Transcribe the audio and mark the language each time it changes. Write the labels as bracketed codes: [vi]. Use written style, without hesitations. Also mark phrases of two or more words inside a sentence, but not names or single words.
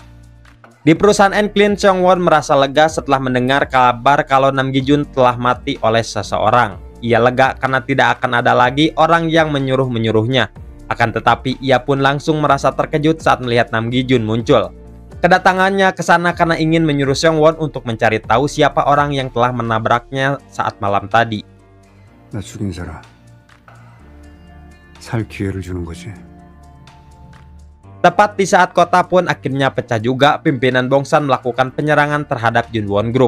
[id] Di perusahaan Enclean, Seong-won merasa lega setelah mendengar kabar kalau Nam Gi-jun telah mati oleh seseorang. Ia lega karena tidak akan ada lagi orang yang menyuruh-menyuruhnya. Akan tetapi ia pun langsung merasa terkejut saat melihat Nam Gi-jun muncul. Kedatangannya ke sana karena ingin menyuruh Seong-won untuk mencari tahu siapa orang yang telah menabraknya saat malam tadi. [ko] 나 죽인 사람 살 기회를 주는 거지. [id] Tepat di saat kota pun akhirnya pecah juga, pimpinan Bongsan melakukan penyerangan terhadap Junwon Group.